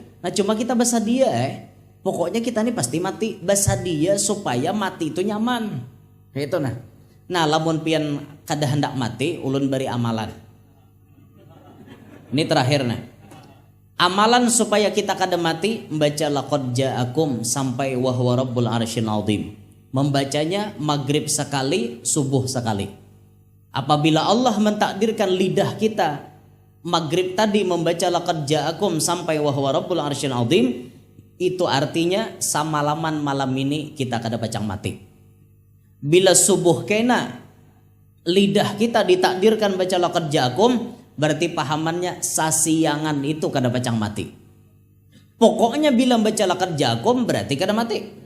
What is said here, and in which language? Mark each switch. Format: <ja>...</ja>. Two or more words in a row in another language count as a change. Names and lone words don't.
<bjn>Nah cuma kita bersedia pokoknya kita nih pasti mati. Bersedia supaya mati itu nyaman. Kayak itu nah. Nah lamun pian kada hendak mati, ulun beri amalan. Ini terakhir nah. Amalan supaya kita kada mati membaca</bjn> <ar>لقد جاءكم</ar> <bjn>sampai</bjn> <ar>وهو رب العرش العظيم.</ar> <bjn>Membacanya maghrib sekali, subuh sekali. Apabila Allah mentakdirkan lidah kita maghrib tadi membaca</bjn> <ar>لقد جاءكم</ar> <bjn>sampai</bjn> <ar>وهو رب العرش العظيم,</ar> <bjn>itu artinya samalaman malam ini kita kada pacang mati. Bila subuh kena lidah kita ditakdirkan baca</bjn> <ar>لقد جاءكم,</ar> <bjn>berarti pahamannya sasiangan itu kada pacang mati. Pokoknya bila baca</bjn> <ar>لقد جاءكم</ar> <bjn>berarti kada mati.</bjn>